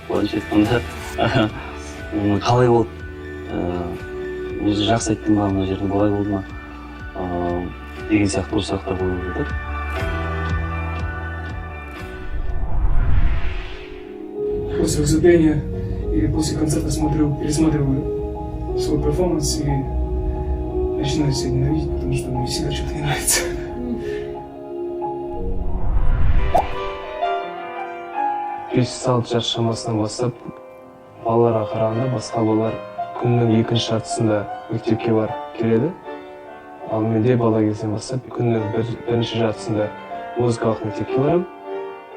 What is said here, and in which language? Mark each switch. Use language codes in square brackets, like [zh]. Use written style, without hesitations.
[kk] Былайша айтқанда қалай болды? Өзі жақсы айттың ба, мына жерде былай болды ма? Деген сияқты бір сұрақтар қойып жатады. [ru] После выступления или после концерта пересматриваю свой перформанс и начинаю себя ненавидеть, потому что мне всегда что-то не нравится. [kk] Бес алты жас шамасынан бастап балаларға қарағанда басқа балалар күннің екінші жартысында мектепке барып келеді. Ал менде бала кезден бастап күннің бірінші жартысында музыкалық мектепке барамын.